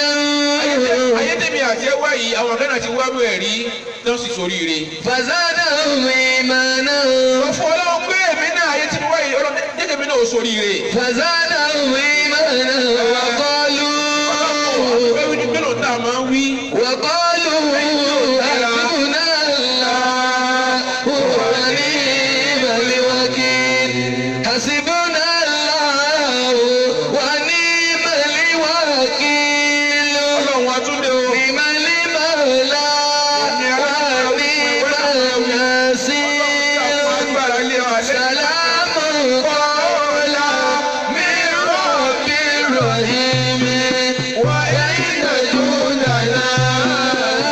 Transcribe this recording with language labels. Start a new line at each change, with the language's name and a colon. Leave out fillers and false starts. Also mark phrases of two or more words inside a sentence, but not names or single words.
Yoruba: ayédèmí àti ẹwà yìí àwọn kan náà ti wá mú ẹ̀rí tán sì soríire.
Arabic: فزادهم إيمانا.
Yoruba: wọ́n fún ọlọ́run pé èmi náà ayé tí mo wá yìí ọlọ́run jẹ́jẹ́ mi náà ó soríire.
Arabic: فزادهم إيمانا وقالوا.
Yoruba: ọlọ́run ní gbẹ́lò tá a máa ń wí.
Arabic: وقالوا حسبنا الله ونعم الوكيل. حسبنا الله ونعم الوكيل.
Yoruba: ọlọ́run wa tún dé o.
Arabic: نعم المولى ونعم النصير.
Yoruba: agbára lé wa lé.
Arabic: سلام قولا من رب رحيم. وإن جندنا